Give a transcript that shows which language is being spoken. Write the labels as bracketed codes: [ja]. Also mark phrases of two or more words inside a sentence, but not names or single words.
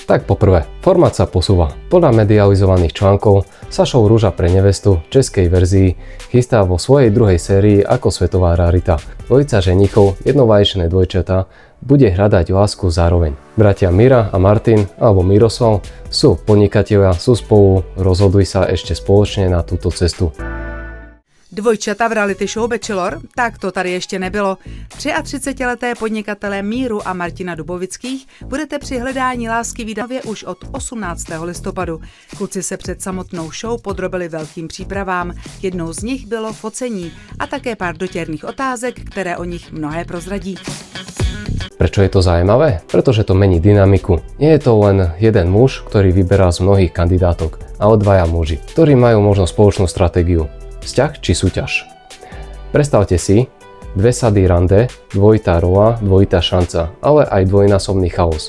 [sk] Tak poprvé, formát sa posúva. Podľa medializovaných článkov sa show Rúža pre nevestu v českej verzii chystá vo svojej druhej sérii ako svetová rarita. Dvojica ženichov, jednovaječné dvojčatá, bude hľadať lásku zároveň. Bratia Mira a Martin, alebo Miroslav, sú podnikatelia, sú spolu, rozhodujú sa ešte spoločne na túto cestu. [cs] Dvojčata v [en] reality show [cs] Bachelor? Tak to tady ještě nebylo. 33leté podnikatelé Míru a Martina Dubovických budete při hledání lásky výdavě už od 18. listopadu. Kluci se před samotnou show podrobili velkým přípravám. Jednou z nich bylo focení a také pár dotěrných otázek, které o nich mnohé prozradí. [sk] Prečo je to zaujímavé? Pretože to mení dynamiku. Nie je to len jeden muž, ktorý vyberá z mnohých kandidátok, ale dvaja muži, ktorí majú možno spoločnú stratégiu. Vzťah či súťaž. Predstavte si, dve sady rande, dvojitá rola, dvojitá šanca, ale aj dvojnásobný chaos.